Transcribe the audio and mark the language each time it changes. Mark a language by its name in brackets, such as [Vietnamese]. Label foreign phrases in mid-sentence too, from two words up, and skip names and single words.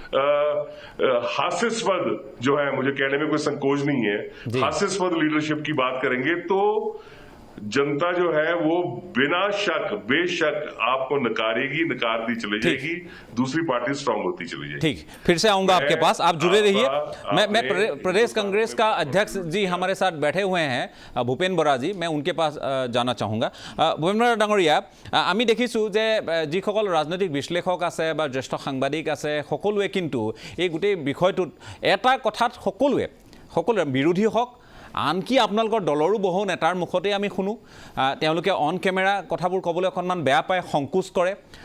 [Hindi] हास्यास्पद जो है, मुझे कहने में कोई संकोच नहीं है, हास्यास्पद लीडरशिप की बात करेंगे तो जनता जो है वो बिना शक बेशक आपको नकारेगी, नकारती चली जाएगी, दूसरी पार्टी स्ट्रांग होती चली जाएगी. ठीक, फिर से आऊंगा आपके पास, आप जुड़े रहिए. मैं प्रदेश कांग्रेस का अध्यक्ष जी हमारे साथ बैठे हुए हैं भूपेन बरा जी, मैं उनके पास जाना चाहूँगा. [Assamese] भूपेन बरा डाঙৰীয়া, আমি দেখিছোঁ যে যিসকল ৰাজনৈতিক বিশ্লেষক আছে বা জ্যেষ্ঠ সাংবাদিক আছে সকলোৱে কিন্তু এই গোটেই বিষয়টোত এটা কথাত সকলোৱে বিৰোধী হওক আনকি আপোনালোকৰ দলৰো বহু নেতাৰ মুখতে আমি শুনো তেওঁলোকে অন কেমেৰা কথাবোৰ ক'বলৈ অকণমান বেয়া পায়, সংকোচ কৰে.